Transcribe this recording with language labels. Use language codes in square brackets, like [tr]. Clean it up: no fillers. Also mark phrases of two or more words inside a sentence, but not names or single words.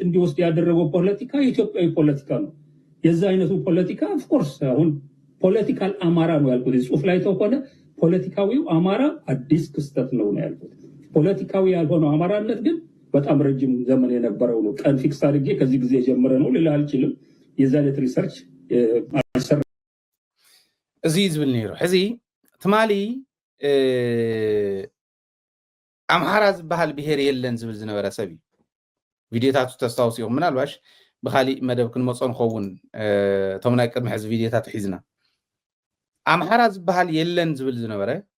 [am] እንዲወስድ ያደረገው ፖለቲካ የኢትዮጵያዊ ፖለቲካ ነው። የዛ አይነቱ ፖለቲካ [en] of course [am] አሁን ፖለቲካል አማራ ነው ያልኩት። ጽሁፍ ላይ ተሆነ ፖለቲካዊው አማራ አዲስ ክስተት ነው ያልኩት። ፖለቲካዊ ያልሆነው አማራነት ግን በጣም ረጅም ዘመን የነበረው ነው። ቀን ፊክስ አድርጌ ከዚህ ጊዜ ጀምረ ነው ልልህ አልችልም። የዛ አይነት ሪሰርች አልሰራ [ti] እዚ ዝብል ነይሩ ሕዚ ትማሊ ኣምሓራ ዝበሃል ብሄር የለን ዝብል ዝነበረ ሰብ እዩ። ቪድዮታቱ ተስታውሲኦም ምናልባሽ ብካሊእ መደብ ክንመፆ ንኸውን እቶም ናይ ቅድሚ ሕዚ ቪድዮታት ሒዝና ኣምሓራ ዝበሃል የለን ዝብል ዝነበረ